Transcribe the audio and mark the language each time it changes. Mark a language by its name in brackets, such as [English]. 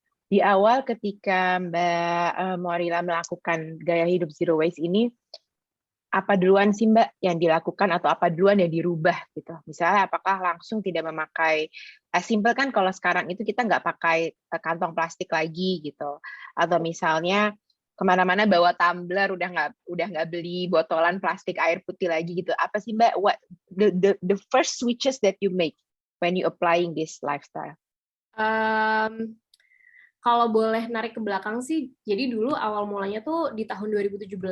[Indonesian] Di awal ketika Mbak Morila melakukan gaya hidup zero waste ini, apa duluan sih Mbak yang dilakukan atau apa duluan yang dirubah gitu? Misalnya apakah langsung tidak memakai, simple kan kalau sekarang itu kita nggak pakai kantong plastik lagi gitu, atau misalnya kemana-mana bawa tumbler, udah nggak beli botolan plastik air putih lagi gitu. Apa sih Mbak, [English] what the first switches that you make when you applying this lifestyle? [Indonesian] Kalau boleh narik ke belakang sih, jadi dulu awal mulanya tuh di tahun 2017.